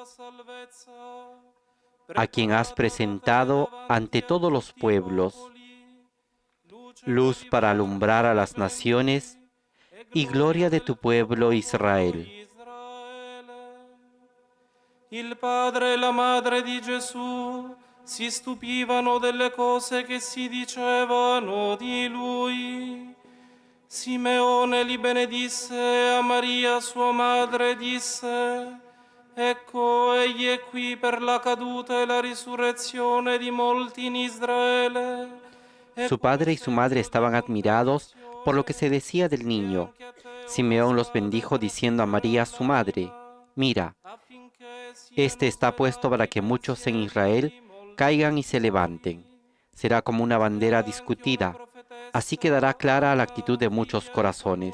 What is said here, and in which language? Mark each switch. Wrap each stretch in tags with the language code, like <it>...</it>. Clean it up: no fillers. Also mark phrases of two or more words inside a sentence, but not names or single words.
<es>a quien has presentado ante todos los pueblos, luz para alumbrar a las naciones y gloria de tu pueblo Israel.</es> <it>Il padre e la madre di Gesù si stupivano delle cose che si dicevano di lui. Simeone li benedisse e a Maria sua madre disse: Ecco, egli è qui per la caduta e la risurrezione di molti in Israele.</it> <es>Su padre y su madre estaban admirados por lo que se decía del niño. Simeón los bendijo diciendo a María su madre: Mira, este está puesto para que muchos en Israel caigan y se levanten. Será como una bandera discutida, así quedará clara la actitud de muchos corazones.</es>